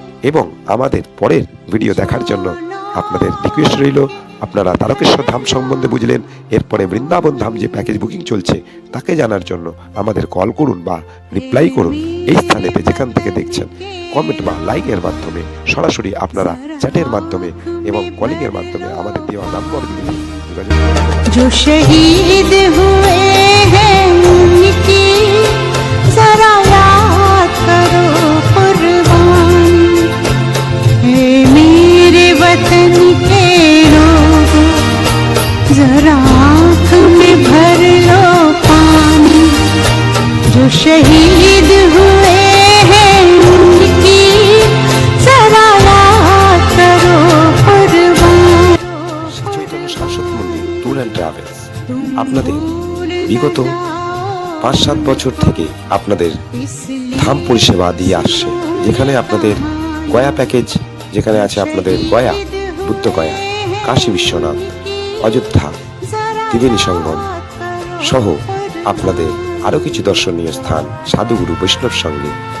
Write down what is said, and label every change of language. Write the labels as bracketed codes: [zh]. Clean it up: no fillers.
[bn] এবং আমাদের পরের ভিডিও দেখার জন্য আপনাদের রিকোয়েস্ট রইল, আপনারা তারকেশ্বর ধাম সম্বন্ধে বুঝলেন, এরপরে বৃন্দাবন ধাম যে প্যাকেজ বুকিং চলছে তাকে জানার জন্য আমাদের কল করুন বা রিপ্লাই করুন এই স্থানেতে যেখান থেকে দেখছেন, কমেন্ট বা লাইকের মাধ্যমে, সরাসরি আপনারা চ্যাটের মাধ্যমে এবং কলিংয়ের মাধ্যমে আমাদের দেওয়া নাম্বারগুলি যোগাযোগ করুন। [hi] जो शहीद हुए हैं उनकी जरा याद करो कुर्बान, हे मेरे वतन के लोगों जरा आँख में भर लो पानी, जो शहीद हुए हैं उनकी जरा याद करो कुर्बान। [bn] চৈতন্য শাশ্বত মন্দির ট্যুর অ্যান্ড ট্রাভেলস আপনাদের বিগত 5-7 বছর থেকে আপনাদের ধাম পরিষেবা দিয়ে আসছে, যেখানে আপনাদের গয়া প্যাকেজ, যেখানে আছে আপনাদের গয়া, বুদ্ধগয়া, কাশী বিশ্বনাথ, অযোধ্যা, ত্রিবেণী সঙ্গম সহ আপনাদের আরও কিছু দর্শনীয় স্থান সাধুগুরু বৈষ্ণব সঙ্গে।